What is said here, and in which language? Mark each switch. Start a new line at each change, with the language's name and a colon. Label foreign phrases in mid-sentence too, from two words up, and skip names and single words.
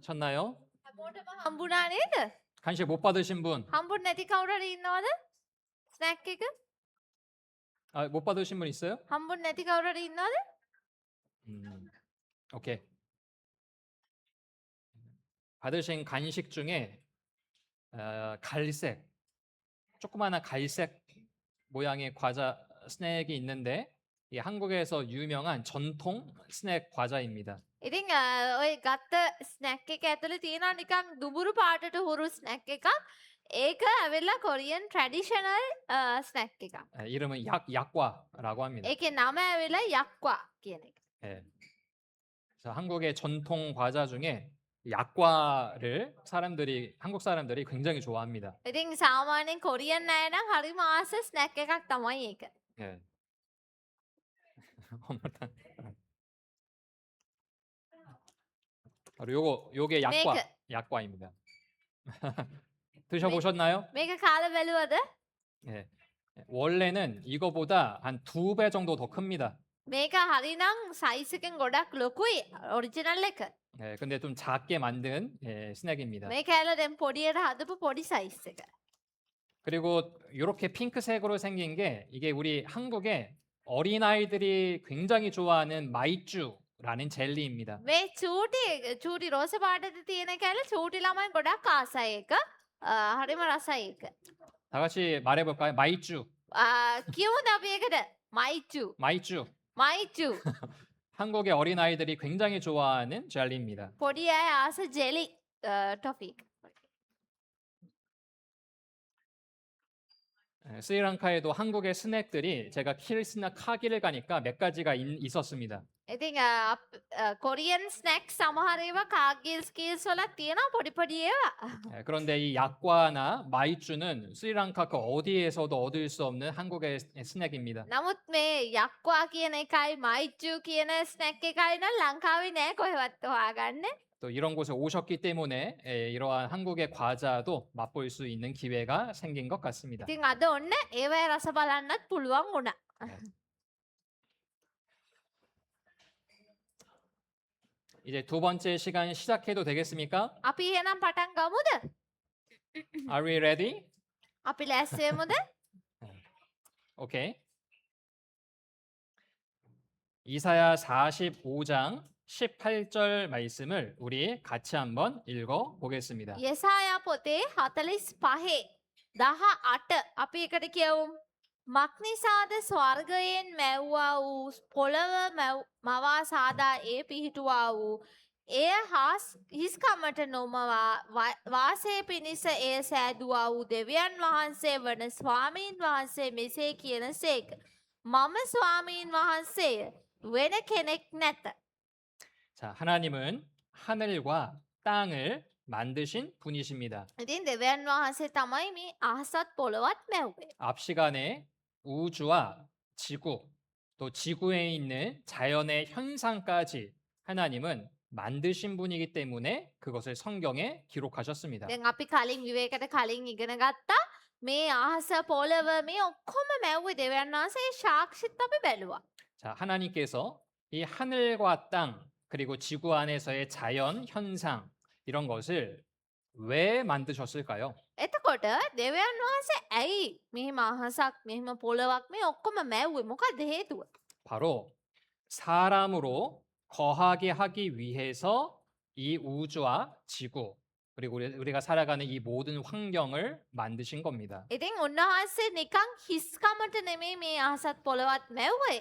Korean: 찾나요?
Sinhala: හැමෝටම හම්බුණා නේද?
Korean: 간식 못 받으신 분?
Sinhala: හම්බුනේ නැති කවුරු හරි ඉන්නවද? ස්නැක් එක?
Korean: 아, 못 받으신 분 있어요?
Sinhala: හම්බුනේ නැති කවුරු හරි ඉන්නවද?
Korean: 오케이. 받으신 간식 중에 갈색, 조그마한 갈색 모양의 과자 스낵이 있는데 이 한국에서 유명한 전통 스낵 과자입니다.
Sinhala: ඉතින් ඔය ගත්ත ස්නැක් එක ඇතුලේ තියෙනවා නිකන් දුඹුරු පාටට හුරු ස්නැක් එකක්. ඒක ඇවිල්ලා
English: Korean traditional snack
Sinhala: එකක්.
Korean: 이름은 약과라고 합니다.
Sinhala: ඒකේ නම ඇවිල්ලා යක්වා කියන එක.
Korean: 예. 그래서 한국의 전통 과자 중에 약과를 한국 사람들이 굉장히 좋아합니다.
Sinhala: ඉතින් සාමාන්‍යයෙන් කොරියන් අය නම් හරිම ආස ස්නැක් එකක් තමයි ඒක.
Korean: 예. 어머나. 바로 요게 약과입니다. 드셔보셨나요?
Sinhala: මේක කාලා බැලුවද?
Korean: 예. 원래는 이거보다 한 2배 정도 더 큽니다.
Sinhala: මේක හරිනම් සයිස් එකෙන් ගොඩක් ලොකුයි ඔරිජිනල් එක.
Korean: 예, 근데 좀 작게 만든 스낵입니다.
Sinhala: මේ කෑල්ල දැන් පොඩියට හදපු පොඩි සයිස් එක.
Korean: 그리고 이렇게 핑크색으로 생긴 게 이게 우리 한국의 어린아이들이 굉장히 좋아하는 마이쮸라는 젤리입니다.
Sinhala: මේ චූටි රෝස පාටට තියෙන කෑල්ල චූටි ළමයි ගොඩක් ආසයි ඒක. හරිම රසයි ඒක.
Korean: 다 같이 말해볼까요? 마이쮸.
Sinhala: කියමුද අපි ඒකට? මයිචු.
Korean: 마이쮸.
Sinhala: මයිචු.
Korean: 한국의 어린아이들이 굉장히 좋아하는 젤리입니다.
Sinhala: පොඩි අය ආස
English: jelly toffee.
Korean: 스리랑카에도 한국의 스낵들이 제가 킬스나 카기를 가니까 몇 가지가 있었습니다.
Sinhala: ඉතින් කොරියන් ස්නැක් සමහර ඒවා කාගිල්ස් කීල්ස් වල තියෙනවා පොඩි පොඩි ඒවා.
Korean: 그런데 이 약과나 마이쮸는 스리랑카 그 어디에서도 얻을 수 없는 한국의 스낵입니다.
Sinhala: නමුත් මේ යක්වා කියන එකයි මයිචු කියන ස්නැක් එකයි නම් ලංකාවේ නෑ කොහෙවත් හොයාගන්න.
Korean: 또 이런 곳에 오셨기 때문에 이러한 한국의 과자도 맛볼 수 있는 기회가 생긴 것 같습니다.
Sinhala: ඉතින් අද ඔන්න ඒවැ රස බලන්නත් පුළුවන් වුණා.
Korean: 이제 두 번째 시간 시작해도 되겠습니까?
Sinhala: අපි එහෙනම් පටන් ගමුද?
English: Are we ready?
Sinhala: අපි ලෑස්ති වෙමුද?
Korean: 오케이. 이사야 45장 18절 말씀을 우리 같이 한번 읽어 보겠습니다.
Sinhala: යෙසායා පොතේ 45 18 අපි එකට කියවමු. මක්නිසාද ස්වර්ගයෙන් මැව්වා වූ පොළව මවා සාදා ඒ පිහිටුවා වූ එය හිස්කමට නොමවා වාසය පිණිස එය සෑදුවා වූ දෙවියන් වහන්සේ වන ස්වාමීන් වහන්සේ මෙසේ කියන සේක. මම ස්වාමීන් වහන්සේය වෙන කෙනෙක් නැත.
Korean: 자, 하나님은 하늘과 땅을 만드신 분이십니다.
Sinhala: ඉතින් දෙවියන් වහන්සේ තමයි මේ අහසත් පොළවත් මැව්වේ.
Korean: 앞 시간에 우주와 지구, 또 지구에 있는 자연의 현상까지 하나님은 만드신 분이기 때문에 그것을 성경에 기록하셨습니다.
Sinhala: දැන් අපි කලින් විවේකයට කලින් ඉගෙන ගත්තා මේ අහස පොළව මේ ඔක්කොම මැව්වේ දෙවියන් වහන්සේ සාක්ෂිත් අපි බැලුවා.
Korean: 자, 하나님께서 이 하늘과 땅 그리고 지구 안에서의 자연 현상 이런 것을 왜 만드셨을까요?
Sinhala: එතකොට දෙවියන් වහන්සේ ඇයි මෙහෙම අහසක් මෙහෙම පොළවක් මේ ඔක්කොම මැව්වේ? මොකද හේතුව?
Korean: 바로 사람으로 거하게 하기 위해서 이 우주와 지구 그리고 우리가 살아가는 이 모든 환경을 만드신 겁니다.
Sinhala: ඉතින් උන්වහන්සේ නිකන් හිස්කමට නෙමෙයි මේ අහසත් පොළවත් මැව්වේ.